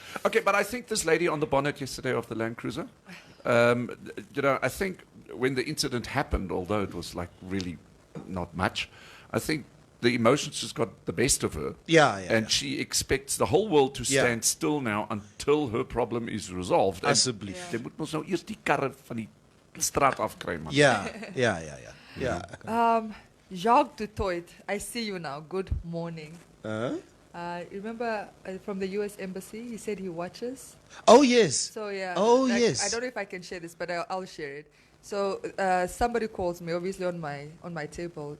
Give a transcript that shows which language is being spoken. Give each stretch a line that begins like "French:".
English: Okay, but I think this lady on the bonnet yesterday of the Land Cruiser, I think when the incident happened, although it was like really not much, I think the emotions just got the best of her. Yeah, yeah. And she expects the whole world to Yeah. stand still now until her problem is resolved.
Afrikaans: En Asseblief. Jy moet mos nou eers die karre van die straat afkry, man.
English: Yeah, yeah, yeah, yeah. Yeah. Jacques Dutoit, I see you now. Good morning. Uh-huh. Remember from the U.S. Embassy, he said he watches. Oh, yes. So yeah. Oh, like, yes. I don't know if I can share this, but I'll share it. So somebody calls me, obviously on my table.